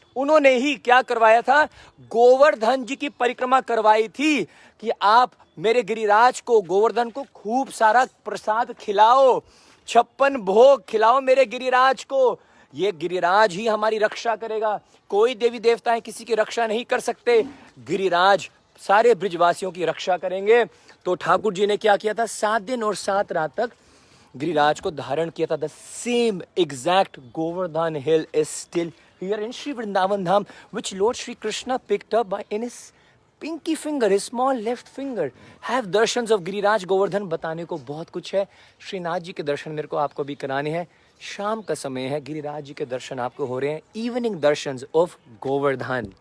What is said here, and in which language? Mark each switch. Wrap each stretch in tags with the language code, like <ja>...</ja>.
<hi>उन्होंने ही क्या करवाया था? गोवर्धन जी की परिक्रमा करवाई थी कि आप मेरे गिरिराज को, गोवर्धन को खूब सारा प्रसाद खिलाओ, 56 भोग खिलाओ मेरे गिरिराज को। ये गिरिराज ही हमारी रक्षा करेगा। कोई देवी देवताएं किसी की रक्षा नहीं कर सकते, गिरिराज सारे ब्रजवासियों की रक्षा करेंगे। तो ठाकुर जी ने क्या किया था? 7 दिन और 7 रात तक गिरिराज को धारण किया था।</hi> <en>The same exact Govardhan hill is still here in Sri Vrindavan Dham, which Lord Shri Krishna picked up in his pinky finger, his small left finger.</en> <hi>Have दर्शंस of Giriraj Govardhan. बताने को बहुत कुछ है। श्रीनाथ जी के दर्शन मेरे को आपको भी कराने हैं। शाम का समय है, गिरिराज जी के दर्शन आपको हो रहे हैं,</hi> <en>Evening darshans of Govardhan.</en>